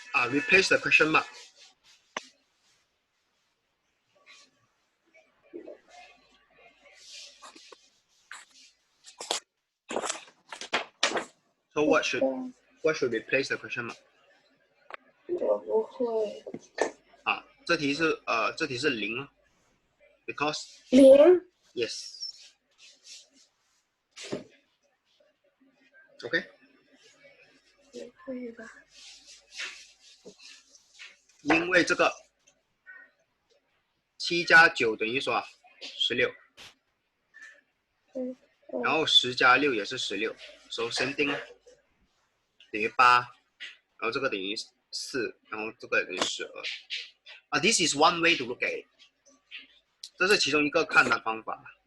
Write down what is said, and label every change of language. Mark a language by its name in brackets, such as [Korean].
[English] Replace the question mark. So what should replace the question mark? [Chinese] 我不会。啊，这题是0了 ， [English] because 0 yes。 OK， [Chinese] 也可以吧。因为这个7加9等于说16，然后10加6也是16， [English] so same thing [Chinese] 等于8，然后这个等于4，然后这个等于12。 [English] This is one way to look at it， [Chinese] 这是其中一个看的方法。